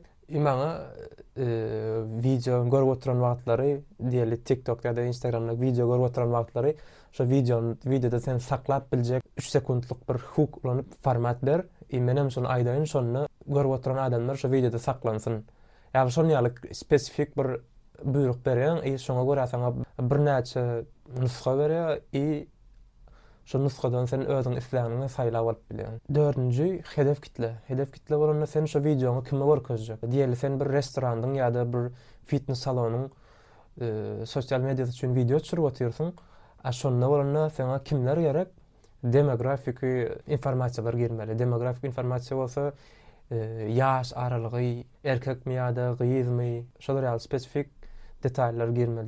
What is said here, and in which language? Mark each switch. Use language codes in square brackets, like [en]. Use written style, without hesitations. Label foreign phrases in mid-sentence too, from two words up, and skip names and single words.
[tk] Maňa video görüp oturan wagtlary, diýeli TikTok'da ýa-da Instagram'da video görüp oturan wagtlary, şo videoda sen saklap biljek 3 sekundlyk bir hook ulanyp format ber. Menem şonu aýdaýyn, şonu görüp oturan adamlar şo videoda saklansyn. Ýa-da şonu ýaly spesifik bir buyruk berýän, şoňa görä sana bir näçe nuska berýär, şo nuskadan sen özüň isläniňi saýlap alyp bilýän. [tr] Dördüncü, hedef kitle. Hedef kitle [tk] bolanda sen şo videoňy kime görkezjek? Diýeli sen bir restorandyň ýa-da bir fitness salonyň sosial mediýa üçin video çürüp oturýarsyň. Şonda bolanda sana kimler gerek? Demografik informasiýalar girmeli. Demografik informasiýa bolsa, ýaş aralygy, erkekmi ýa-da gyzmy, şolar ýaly spesifik detallar girmeli.